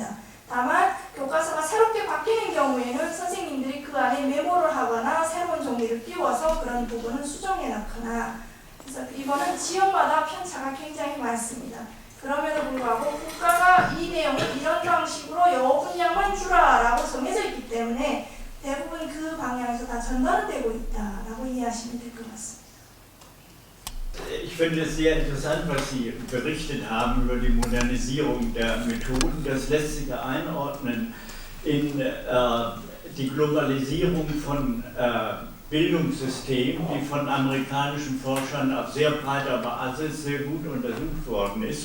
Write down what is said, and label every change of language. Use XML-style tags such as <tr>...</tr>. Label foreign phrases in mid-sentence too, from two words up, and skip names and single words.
<ko>다만 교과서가 새롭게 바뀌는 경우에는 선생님들이 그 안에 메모를 하거나 새로운 종이를 띄워서 그런 부분은 수정해 놓거나 그래서 이거는 지역마다 편차가 굉장히 많습니다. 그럼에도 불구하고 국가가 이 내용을 이런 방식으로 요 분량만 주라라고 정해져 있기 때문에 대부분 그 방향에서 다 전달되고 있다라고 이해하시면 될 것 같습니다.</ko> <de>Ich finde es sehr interessant, was Sie berichtet haben über die Modernisierung der Methoden. Das lässt sich einordnen in die Globalisierung von Bildungssystemen, die von amerikanischen Forschern auf sehr breiter Basis sehr gut untersucht worden ist.</de>